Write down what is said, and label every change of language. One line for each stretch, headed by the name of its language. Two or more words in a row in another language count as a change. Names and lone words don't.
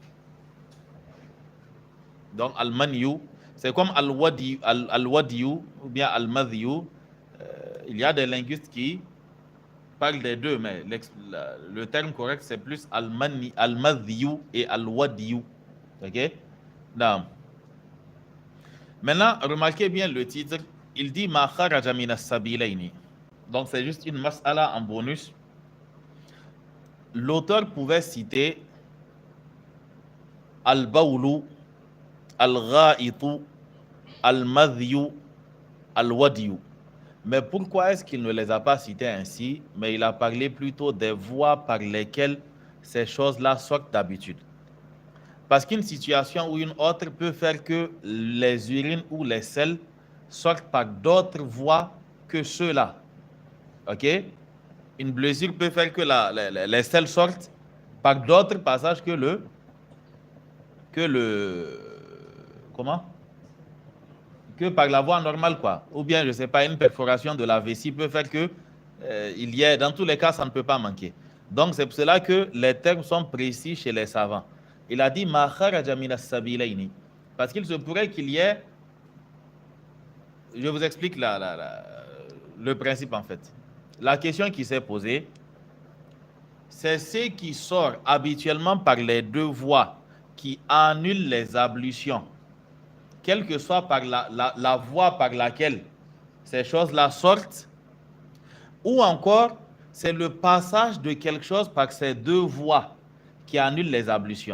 French: Donc, Al-Maniyu, c'est comme Al-Wadiyu ou bien Al-Madhiyu. Il y a des linguistes qui parle des deux, mais le terme correct, c'est plus al-madhiyu et al-wadiyu. Ok? Non. Maintenant, remarquez bien le titre. Il dit «
Arabic: ما خرج من السبيلين ».
French: Donc, c'est juste une mas'ala en bonus. L'auteur pouvait citer
Arabic: البول، الغائط، المذي، الودي.
French: Mais pourquoi est-ce qu'il ne les a pas cités ainsi, mais il a parlé plutôt des voies par lesquelles ces choses-là sortent d'habitude? Parce qu'une situation ou une autre peut faire que les urines ou les selles sortent par d'autres voies que ceux-là. Ok? Une blessure peut faire que les selles sortent par d'autres passages que par la voie normale, quoi. Ou bien, je ne sais pas, une perforation de la vessie peut faire que il y ait, dans tous les cas, ça ne peut pas manquer. Donc, c'est pour cela que les termes sont précis chez les savants. Il a dit «
Arabic: ما خرج من السبيلين
French: » parce qu'il se pourrait qu'il y ait... Je vous explique le principe, en fait. La question qui s'est posée, c'est ce qui sort habituellement par les deux voies qui annulent les ablutions, quelle que soit par la voie par laquelle ces choses-là sortent, ou encore c'est le passage de quelque chose par ces deux voies qui annulent les ablutions.